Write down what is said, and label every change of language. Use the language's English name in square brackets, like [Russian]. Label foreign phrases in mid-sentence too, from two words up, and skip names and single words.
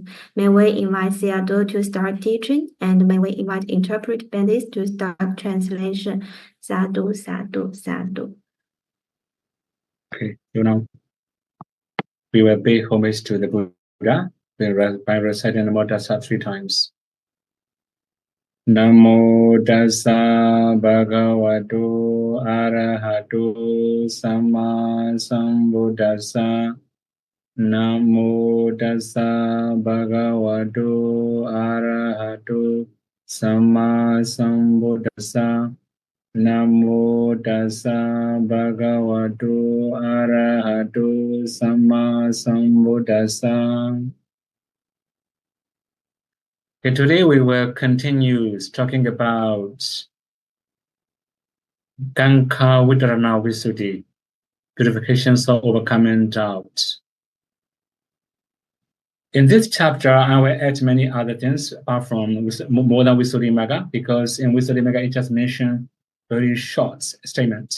[English] May we invite Sayadaw to start teaching, and may we invite interpreter Bendis to start translation. [Pali] Sadhu, sadhu, sadhu. [English] Okay, we will pay homage to the Buddha by reciting Namo Tassa 3 times. [Pali] Namo Tassa Bhagavato Arahato Samma Sambuddhassa. Namo Tassa Bhagavato Arahato Samma Sambuddhassa. Namo Tassa Bhagavato Arahato Samma Sambuddhassa. [English] Okay, today we will continue talking about Kanka Vitarana Visuddhi, purifications of overcoming doubt. In this chapter, I will add many other things apart from more than Visuddhimagga, because in Visuddhimagga it just mentioned very short statement.